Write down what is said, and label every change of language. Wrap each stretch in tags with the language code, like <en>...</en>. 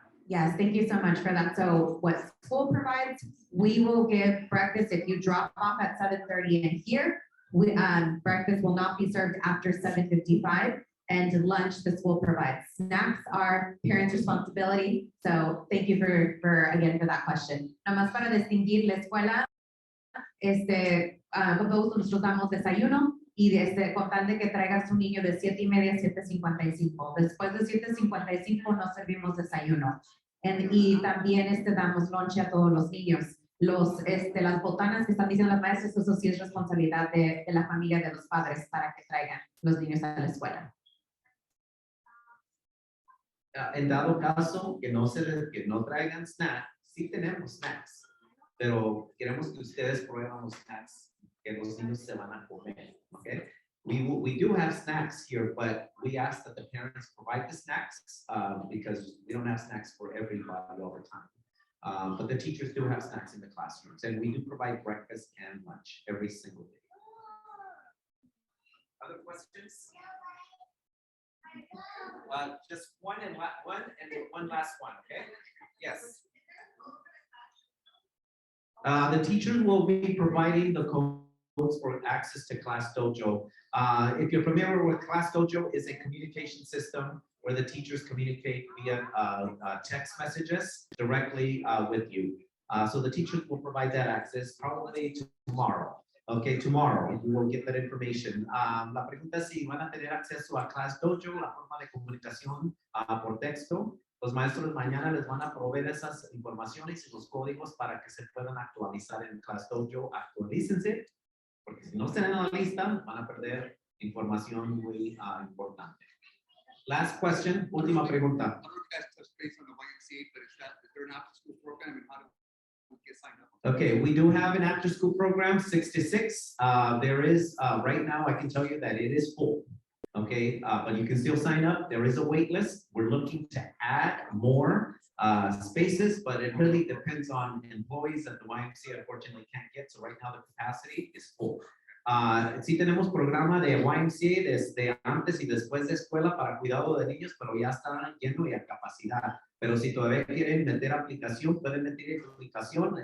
<en>Yes, thank you so much for that. So what school provides, we will give breakfast if you drop off at 7:30 and here. Breakfast will not be served after 7:55, and lunch the school provides. Snacks are parents' responsibility. So thank you for that question.</en> <es>Nada más para distinguir la escuela, todos nosotros damos desayuno y con tal de que traigas un niño de 7:30 a 7:55. Después de 7:55 no servimos desayuno. Y también damos lonche a todos los niños. Las botanas que están diciendo las maestras, eso sí es responsabilidad de la familia, de los padres, para que traigan los niños a la escuela. En dado caso que no traigan snacks, sí tenemos snacks, pero queremos que ustedes prueben los snacks que los niños se van a comer, okay?</es> <en>We do have snacks here, but we ask that the parents provide the snacks because we don't have snacks for everybody all the time. But the teachers do have snacks in the classrooms, and we do provide breakfast and lunch every single day. Other questions? Just one and one last one, okay? Yes. The teachers will be providing the codes for access to Class Dojo. If you're familiar with Class Dojo, is a communication system where the teachers communicate via text messages directly with you. So the teachers will provide that access probably tomorrow. Okay, tomorrow you will get that information.</en> <es>La pregunta es si van a tener acceso a Class Dojo, la forma de comunicación por texto. Los maestros mañana les van a proveer esas informaciones y los códigos para que se puedan actualizar en Class Dojo. Actualícense, porque si no están en la lista, van a perder información muy importante.</es> <en>Last question,</en> <es>última pregunta.</es> <en>I don't know if you guys touched base on the YMCA, but is there an after-school program and how do we get signed up? Okay, we do have an after-school program, 6 to 6. There is, right now, I can tell you that it is full. Okay, but you can still sign up. There is a wait list. We're looking to add more spaces, but it really depends on employees that the YMCA unfortunately can't get. So right now the capacity is full.</en> <es>Sí tenemos programa de YMCA desde antes y después de escuela para cuidado de niños, pero ya está lleno y a capacidad. Pero si todavía quieren meter aplicación, pueden meter aplicación.</es>